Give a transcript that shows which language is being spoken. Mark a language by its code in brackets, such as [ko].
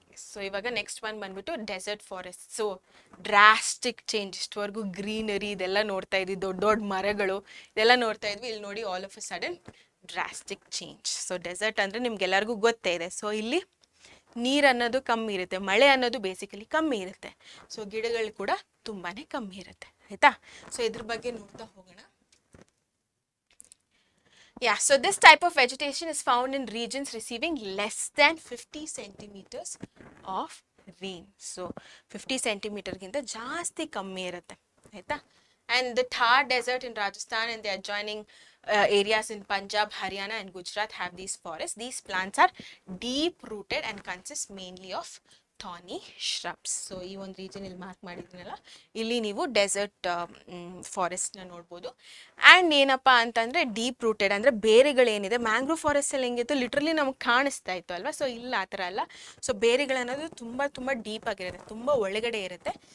[kn] So ಇವಾಗ next one ಬಂದ್ಬಿಟ್ಟು dessert forest. So drastic change, ಇಷ್ಟವರೆಗೂ greenery ಇದೆಲ್ಲ ನೋಡ್ತಾ ಇದ್ವಿ, ದೊಡ್ಡ ದೊಡ್ಡ ಮರಗಳು ಇದೆಲ್ಲ ನೋಡ್ತಾ ಇದ್ವಿ, ಇಲ್ಲಿ ನೋಡಿ all of a sudden drastic change. So dessert ಅಂದರೆ ನಿಮ್ಗೆಲ್ಲರಿಗೂ ಗೊತ್ತೇ ಇದೆ. ಸೊ ಇಲ್ಲಿ ನೀರು ಅನ್ನೋದು ಕಮ್ಮಿ ಇರುತ್ತೆ, ಮಳೆ ಅನ್ನೋದು ಬೇಸಿಕಲಿ ಕಮ್ಮಿ ಇರುತ್ತೆ, ಸೊ ಗಿಡಗಳು ಕೂಡ ತುಂಬಾ ಕಮ್ಮಿ ಇರುತ್ತೆ ಆಯಿತಾ. ಸೊ ಇದ್ರ ಬಗ್ಗೆ ನೋಡ್ತಾ ಹೋಗೋಣ. [en] Yeah, so this type of vegetation is found in regions receiving less than 50 centimeters of rain. [kn] So 50 centimeter ಗಿಂತ ಜಾಸ್ತಿ ಕಮ್ಮಿ ಇರುತ್ತೆ ಆಯಿತಾ. [en] And the Thar desert in Rajasthan and the adjoining areas in Punjab, Haryana and Gujarat have these forests. These plants are deep rooted and consist mainly of thorny shrubs. [kn] So ಈ ಒಂದು region ಇಲ್ಲಿ mark ಮಾಡಿದ್ದೀನಲ್ಲ, ಇಲ್ಲಿ ನೀವು dessert ಫಾರೆಸ್ಟ್ನ ನೋಡ್ಬೋದು. And ಏನಪ್ಪ ಅಂತಂದರೆ deep rooted ಅಂದರೆ ಬೇರೆಗಳೇನಿದೆ, mangrove ಫಾರೆಸ್ಟಲ್ಲಿ ಹೆಂಗಿತ್ತು ಲಿಟ್ರಲಿ ನಮಗೆ ಕಾಣಿಸ್ತಾ ಇತ್ತು ಅಲ್ವಾ. ಸೊ ಇಲ್ಲ ಆ ಥರ ಅಲ್ಲ. ಸೊ ಬೇರೆಗಳನ್ನೋದು ತುಂಬ ತುಂಬ ಡೀಪ್ ಆಗಿರುತ್ತೆ, ತುಂಬ ಒಳಗಡೆ ಇರುತ್ತೆ.